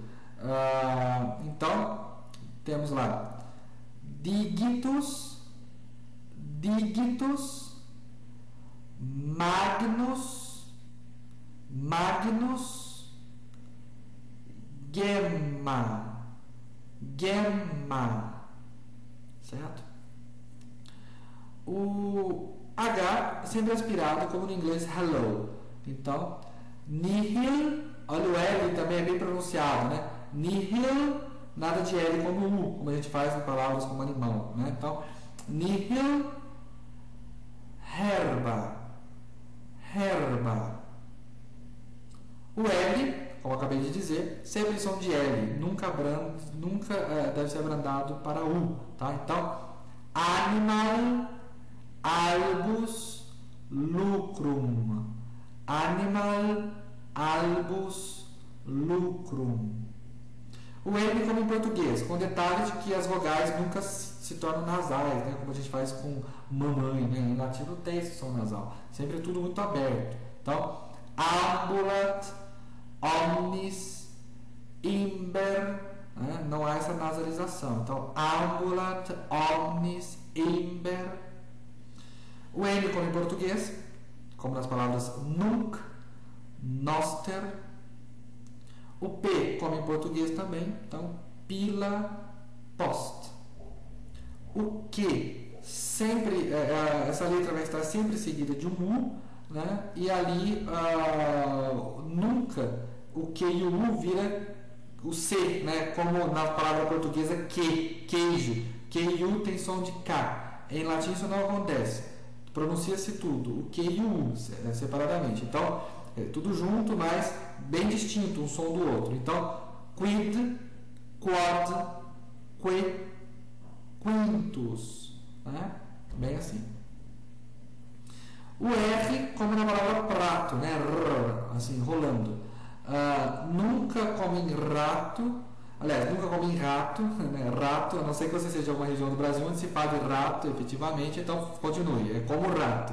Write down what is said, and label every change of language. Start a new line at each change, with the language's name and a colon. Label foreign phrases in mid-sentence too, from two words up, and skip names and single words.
Portuguese: Então, temos lá
Latin: digitus, magnus, gemma,
Portuguese: certo? O H sempre aspirado, como no inglês hello. Então, nihil, olha o L também é bem pronunciado, né? Nihil, nada de L como U, como a gente faz em palavras como animal, né? Então,
Latin: nihil, herba.
Portuguese: O L, como eu acabei de dizer, sempre em som de L, nunca deve ser abrandado para U, tá?
Latin: Então, animal, albus, lucrum.
Portuguese: O M como em português, com detalhe de que as vogais nunca se tornam nasais, né? Como a gente faz com mamãe, né? Em latim não tem esse som nasal, sempre é tudo muito aberto. Então,
Latin: ambulat, omnis, imber,
Portuguese: né? Não há essa nasalização. Então,
Latin: ambulat, omnis, imber.
Portuguese: O N como em português, como nas palavras
Latin: nunc, noster.
Portuguese: O P como em português também, então
Latin: pila, post.
Portuguese: O Q, sempre, essa letra vai estar sempre seguida de um U, né? E ali nunca o Q e o U vira o C, né? Como na palavra portuguesa queijo. Q e U tem som de K. Em latim isso não acontece. Pronuncia-se tudo, o Q e o U separadamente. Então, tudo junto, mas bem distinto um som do outro. Então,
Latin: quid, quad, que, quintus,
Portuguese: né? Bem assim. O R, como na palavra prato, né? R, assim, rolando. Nunca come em rato, aliás, nunca come em rato, né? Rato, a não ser que você seja de alguma região do Brasil onde se fale rato, efetivamente, então continue, é como rato.